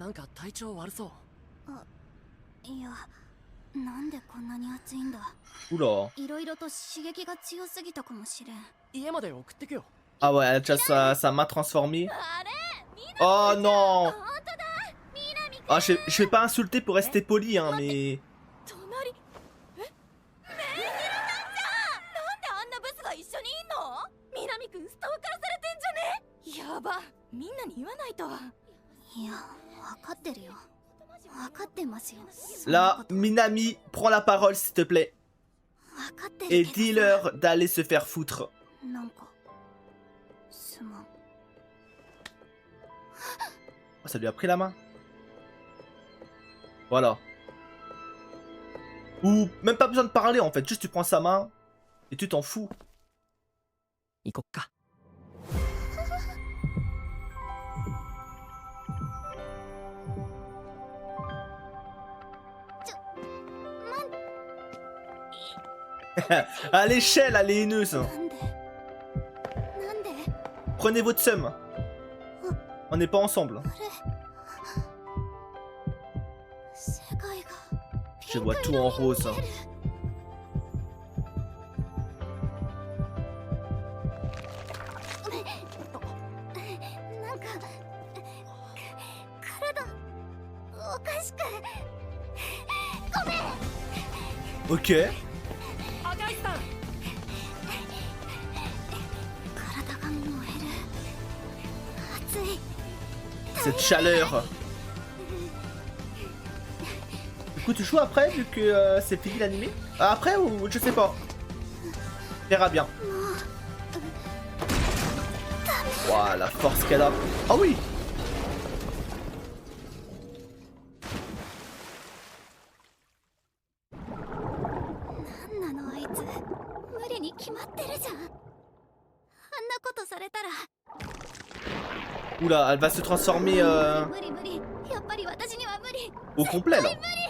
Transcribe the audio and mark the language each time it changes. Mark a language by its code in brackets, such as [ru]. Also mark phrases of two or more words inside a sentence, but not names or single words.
[ja] なんか体調悪そう。いや、なんでこんなに暑いんだ。 [fr] Oula. [ja] いろいろと刺激が強すぎたかもしれん。家まで送ってくよ。 [fr] Ah ouais, elle a déjà sa main transformée. Oh non! Ah, je vais pas insulter pour rester poli, hein, mais... [ja] 隣。え？メイヒルなんであんなブスが一緒にいんの？南くんストーカーされてんじゃね？やば。みんなに言わないと。いや、わかってるよ。わかってますよ。 [fr] Là, Minami, prends la parole, s'il te plaît. [ja] わかってる [fr] Et [ja] けどさ。 [fr] dis-leur d'aller se faire foutre. [ja] なんかすまん。 [fr] Oh, ça lui a pris la main. Voilà. Ou même pas besoin de parler, en fait. Juste, tu prends sa main et tu t'en fous. [ja] 行こっか。 [fr] À l'échelle, elle est haineuse. [ja] なんでなんで [fr] Prenez votre somme. On n'est pas ensemble. [ja] あれ世界が [fr] Je vois tout en rose. [ja] なんか体おかしくごめん。 [fr] Ok. [ja] 赤石さん。体が燃える。熱い。 [fr] cette chaleur. Du coup, tu joues après, vu que c'est fini l'animé? Après ou je sais pas. On verra bien. Waouh, la force qu'elle a. Ah oui. Oula, elle va se transformer au complet là.